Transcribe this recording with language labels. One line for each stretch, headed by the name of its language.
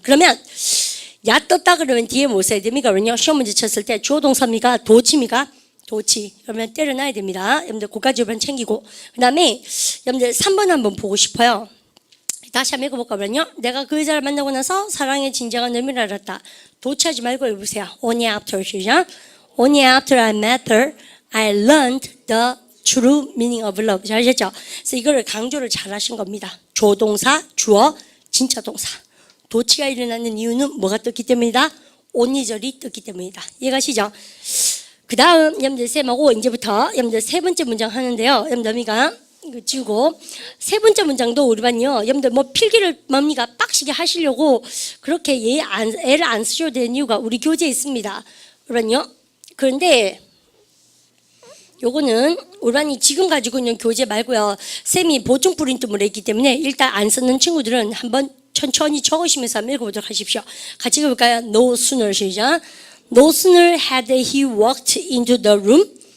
Korean: 그러면 야 떴다 그러면 뒤에 뭐 써야 됩니까? 왜냐 시험 문제 쳤을 때 주어 동사입니까? 도치입니까? 도치. 그러면 때려놔야 됩니다. 여러분들 그까지 여러분 챙기고 그 다음에 여러분들 3번 한번 보고 싶어요. 다시 한번 읽어볼까 그러면요. 내가 그 여자를 만나고 나서 사랑의 진정한 의미를 알았다. 도치하지 말고 읽으세요.
English: Only after
Korean: 시작.
English: Only after I met her, I learned the true meaning of love.
Korean: 잘하셨죠? 그래서 이거를 강조를 잘 하신 겁니다. 조동사, 주어, 진짜 동사. 도치가 일어나는 이유는 뭐가 떴기 때문이다? 온니절이 떴기 때문이다. 이해가시죠? 그 다음 여러분들 쌤하고 이제부터 여러분들 세 번째 문장 하는데요. 여러분들 미가 이거 지우고 세 번째 문장도 우리 반요. 여러분들 뭐 필기를 뭡니까 빡시게 하시려고 그렇게 애를 안 쓰셔도 되는 이유가 우리 교재에 있습니다. 우리 반요. 그런데 요거는 우리 반이 지금 가지고 있는 교재 말고요. 쌤이 보충 프린트물에 있기 때문에 일단 안 쓰는 친구들은 한번 천천히 적으시면서 한번 읽어보도록 하십시오. 같이 읽어볼까요?
English: No sooner
Korean: 시작.
English: No sooner had he walked into the room.